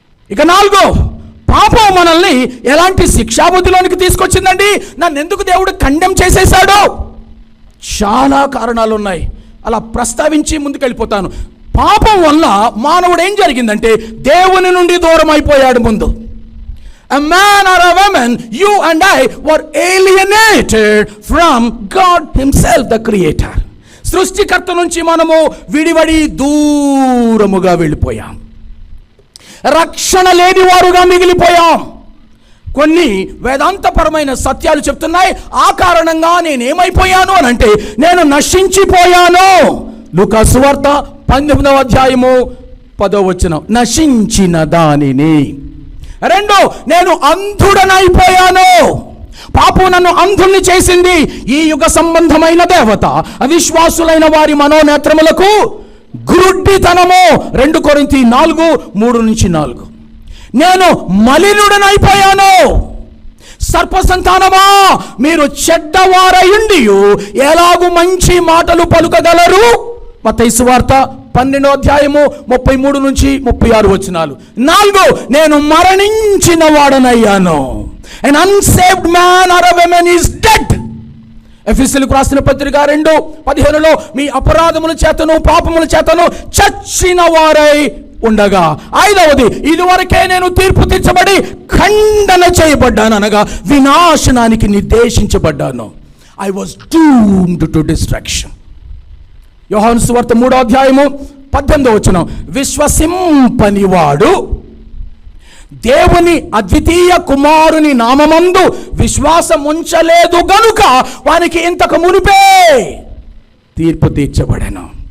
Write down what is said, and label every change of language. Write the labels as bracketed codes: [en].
[te] ఇక నాలుగో, పాపం మనల్ని ఎలాంటి శిక్షాబుద్ధిలోనికి తీసుకొచ్చిందండి? నన్ను ఎందుకు దేవుడు కండెమ్ చేసేశాడు? చాలా కారణాలు ఉన్నాయి. అలా ప్రస్తావించి ముందుకెళ్ళిపోతాను. పాపం వల్ల మానవుడు ఏం జరిగిందంటే దేవుని నుండి దూరం అయిపోయాడు. ముందు [en] a man or a woman, you and I were alienated from God himself, the creator. [te] సృష్టికర్త నుంచి మనము విడివడి దూరముగా వెళ్ళిపోయాం. రక్షణ లేని వారుగా మిగిలిపోయాం. కొన్ని వేదాంతపరమైన సత్యాలు చెప్తున్నాయి. ఆ కారణంగా నేనేమైపోయాను అని అంటే నేను నశించిపోయాను. లూకా సువార్త 19వ అధ్యాయము 10వ వచనం, నశించిన దానిని. రెండు, నేను అంధుడనైపోయాను. పాపం నన్ను అంధుల్ని చేసింది. ఈ యుగ సంబంధమైన దేవత అవిశ్వాసులైన వారి మనోనేత్రములకు గుడ్డితనము. 2 కొరింథీ 4:3-4. నేను మలినుడనైపోయాను. సర్ప సంతానమా, మీరు చెడ్డవారయుండి ఎలాగు మంచి మాటలు పలుకగలరు? మత్తయి సువార్త 12వ అధ్యాయము 33-36 వచనాలు. 4, నేను మరణించిన వాడనయ్యాను. [en] An unsaved man or a woman is dead. [te] ఎఫెసీయులకు రాసిన పత్రిక 2:15 మీ అపరాధముల చేతను పాపముల చేతను చచ్చిన వారై ఉండగా. 5వది, ఇదివరకే నేను తీర్పు తీర్చబడి ఖండన చేయబడ్డాను, అనగా వినాశనానికి నిర్దేశించబడ్డాను. [en] I was doomed to destruction. [te] యోహాను సువార్త 3వ అధ్యాయము 18వ వచనం, విశ్వసింపని వాడు దేవుని అద్వితీయ కుమారుని నామమందు విశ్వాసం ఉంచలేదు గనుక వానికి ఇంతకు మునిపే తీర్పు తీర్చబడెను.